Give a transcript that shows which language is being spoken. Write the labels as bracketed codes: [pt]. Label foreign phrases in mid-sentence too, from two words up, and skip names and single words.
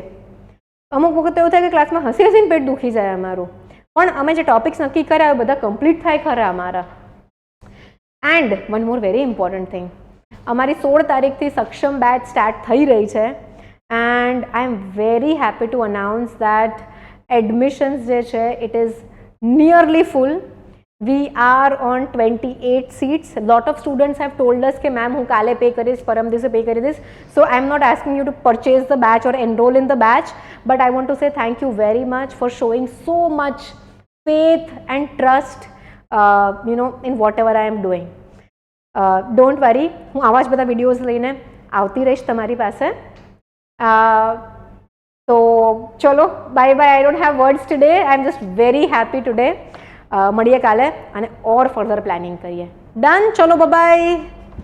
[gu] અમુક વખત એવું થાય કે ક્લાસમાં હસી હસીને પેટ દુખી જાય અમારું, પણ અમે જે ટોપિક્સ નક્કી કર્યા બધા કમ્પ્લીટ થાય ખરા અમારા. [en] And one more very important thing, [gu] અમારી 16 તારીખથી સક્ષમ બેચ સ્ટાર્ટ થઈ રહી છે. [en] And I am very happy to announce that admissions [gu] જે છે [en] it is nearly full. We are on 28 seats. Lot of students have told us [gu] કે મેમ હું કાલે પે કરીશ, પરમ દિવસે પે કરી દઈશ. [en] So I am not asking you to purchase the batch or enroll in the batch, but I want to say thank you very much for showing so much faith and trust in whatever I am doing. Don't worry, [gu] હું આવા જ બધા વિડીયોઝ લઈને આવતી રહીશ તમારી પાસે. તો ચલો [en] bye bye. I don't have words today. I am just very happy today. [gu] મળીએ કાલે અને [en] or further planning [gu] કરીએ. ડન, ચલો બાય.